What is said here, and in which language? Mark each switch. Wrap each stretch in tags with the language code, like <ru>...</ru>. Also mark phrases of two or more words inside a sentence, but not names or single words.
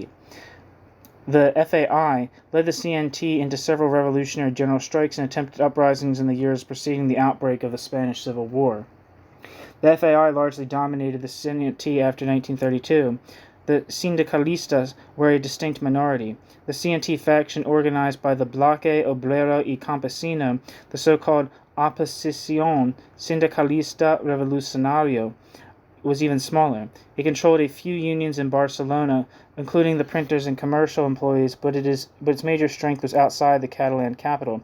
<en>The FAI led the CNT into several revolutionary general strikes and attempted uprisings in the years preceding the outbreak of the Spanish Civil War. The FAI largely dominated the CNT after 1932. The Sindicalistas were a distinct minority. The CNT faction organized by the Bloque, Obrero y Campesino, the so-called oppositsiya sindicalista revolucionario, was even smaller. It controlled a few unions in Barcelona, including the printers and commercial employees, but its major strength was outside the Catalan capital.</en>